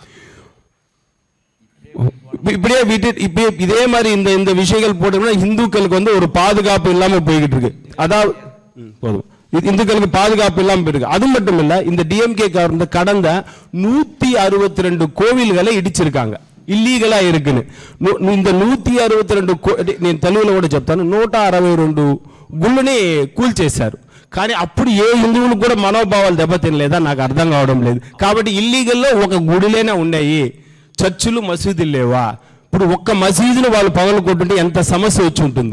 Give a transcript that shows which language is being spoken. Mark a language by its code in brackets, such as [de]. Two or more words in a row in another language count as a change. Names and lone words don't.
[ta] இப்படியே விட்டு இதே மாதிரி இந்த விஷயங்கள் போட்டோம்னா இந்துக்களுக்கு வந்து ஒரு பாதுகாப்பு இல்லாம போய்கிட்டு இருக்கு. அதாவது போதும், இந்துக்களுக்கு பாதுகாப்பு இல்லாம போயிருக்கு. அது மட்டும் இல்ல, இந்த டிஎம்கே கவர்மெண்ட் கடந்த 162 கோவில்களை இடிச்சிருக்காங்க, இல்லீகலா இருக்குன்னு. [te] இந்த 162 నేను తెలుగులో కూడా చెప్తాను, 162 గుళ్ళని కూల్చేశారు. కానీ అప్పుడు ఏ హిందువులు కూడా మనోభావాలు దెబ్బతినలేదా నాకు అర్థం కావడం లేదు. కాబట్టి ఇల్లీగల్లో ఒక గుడిలోనే ఉన్నాయి, చర్చిలు మసీదులు లేవా? ఇప్పుడు ఒక్క మసీదును వాళ్ళు పగలు కొట్టుంటే ఎంత సమస్య వచ్చి ఉంటుంది.